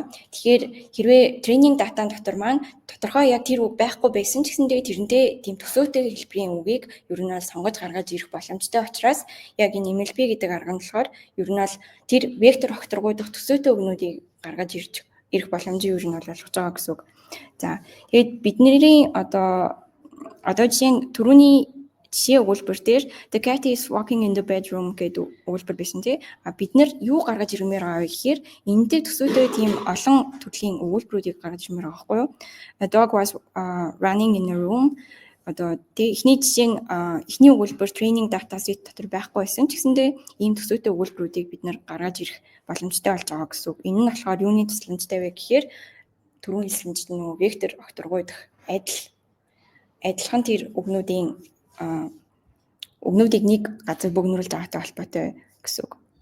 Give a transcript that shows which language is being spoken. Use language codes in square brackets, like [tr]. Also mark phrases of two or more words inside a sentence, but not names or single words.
[mn] Тэгэхээр хэрвээ тренинг датан дотор маань тодорхой яг тэр үг байхгүй байсан ч гэсэндээ тэрнтэй тийм төсөөтэй хэлбэрийн үгийг ер нь бол сонгож гаргаж ирэх боломжтой учраас яг энэ MLP гэдэг арга нь болохоор ер нь бол тэр вектор огторгуйдах төсөөтэй үгнүүдийг гаргаж ирэх боломжийг ер нь бол олгож байгаа гэсэн үг. За тэгээд бидний одоо жишээ нь түрүүний жишээ өгүүлбэр дээр [en] the cat is walking in the bedroom [mn] гэдэг өгүүлбэр байсан тий. Бид нэр юу гаргаж ирмээр байгаа вэ гэхээр энэтэй төсөөтэй тийм олон төрлийн өгүүлбэрүүдийг гаргаж ирмээр байгаа байхгүй юу? [en] A dog was running in a room. [mn] Одоо эхний жишээ нь эхний өгүүлбэр [en] training data set [mn] дотор байхгүй байсан ч гэсэндээ ийм төсөөтэй өгүүлбэрүүдийг бид нэр гаргаж ирэх боломжтой болж байгаа гэсэн үг. Энэ нь болохоор юуны тусламжтай вэ гэхээр түрүүн хэлсэнчлэн нөгөө вектор огторгуйдах адилхан тэр үгнүүдийг нэг газар бөөгнөрүүлж байгаатай холбоотой гэсэн үг.